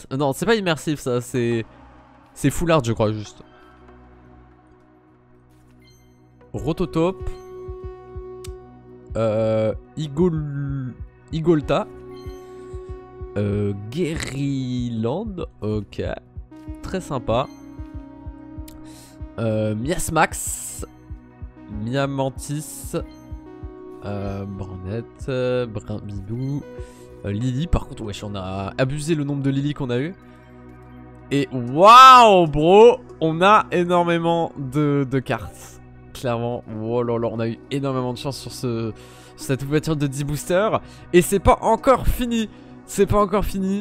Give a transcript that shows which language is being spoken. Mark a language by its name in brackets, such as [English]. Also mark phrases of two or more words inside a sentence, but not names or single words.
[French] Non, c'est pas immersif ça, c'est [English] full art, [French] je crois, juste. Rototope. Igolta. Guerryland. Ok. Très sympa. Miasmax. Miamantis. Branette. Brinbidou. Lily, par contre, wesh, on a abusé le nombre de Lily qu'on a eu. Et waouh, bro, on a énormément de cartes. Clairement, oh là là, on a eu énormément de chance sur cette ouverture de 10 boosters. Et c'est pas encore fini. C'est pas encore fini.